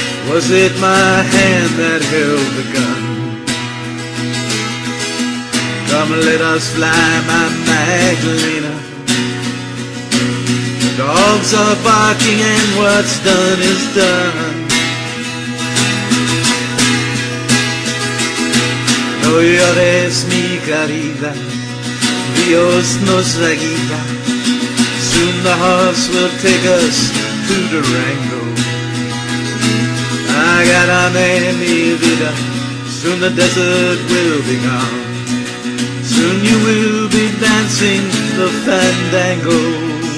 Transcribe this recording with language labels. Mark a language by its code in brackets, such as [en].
[en] Was it my hand that held the gun? Come let us fly, my Magdalena. The dogs are barking and what's done is done. [es] No llores mi querida, Dios nos la guía. [en] Soon the horse will take us to Durango. [es] Agarame mi vida, [en] soon the desert will be gone. Soon you will be dancing the fandango.